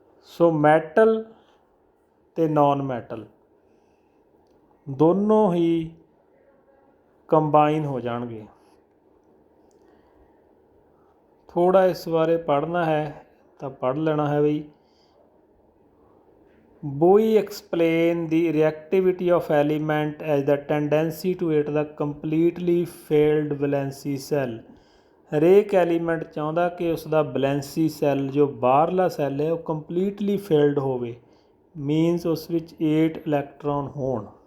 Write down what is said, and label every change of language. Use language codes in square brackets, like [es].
[pa] ਸੋ metal ਅਤੇ non metal ਦੋਨੋਂ ਹੀ combine ਹੋ ਜਾਣਗੇ। ਥੋੜ੍ਹਾ ਇਸ ਬਾਰੇ ਪੜ੍ਹਨਾ ਹੈ ਤਾਂ ਪੜ੍ਹ ਲੈਣਾ ਹੈ ਬਈ। [en] We explain the reactivity of element as the tendency to hit the completely failed valency cell। [pa] ਹਰੇਕ ਐਲੀਮੈਂਟ ਚਾਹੁੰਦਾ ਕਿ ਉਸ ਦਾ ਵੈਲੈਂਸੀ ਸੈੱਲ ਜੋ ਬਾਹਰਲਾ ਸੈੱਲ ਹੈ ਉਹ ਕੰਪਲੀਟਲੀ ਫੇਲਡ ਹੋਵੇ, ਮੀਨਸ ਉਸ ਵਿੱਚ 8 ਇਲੈਕਟ੍ਰੋਨ ਹੋਣ।